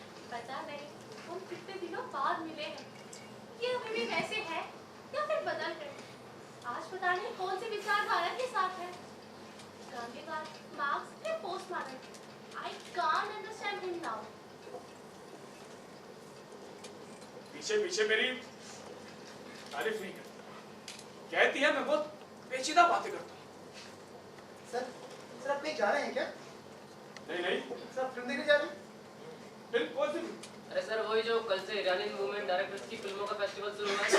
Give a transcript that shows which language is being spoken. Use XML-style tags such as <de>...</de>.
<hi>पता नहीं हम कितने दिनों बाद मिले हैं, ये अभी भी वैसे है या फिर बदल गए? आज पता नहीं कौन से विचारधारा के साथ है, गांधीवाद, मार्क्स या post modern.</hi> <en>I can't understand him now.</en> <hi>पीछे मेरी तारीफ नहीं करती, कहती है मैं बहुत पेचीदा बातें करता हूँ। सर आप कहीं जा रहे हैं क्या? नहीं सर फिल्म देखने जा रहे हैं? फिल्म कौन सी? अरे सर वही जो कल से ईरानी मूवमेंट डायरेक्टर्स की फिल्मों का फेस्टिवल शुरू हुआ है।</hi>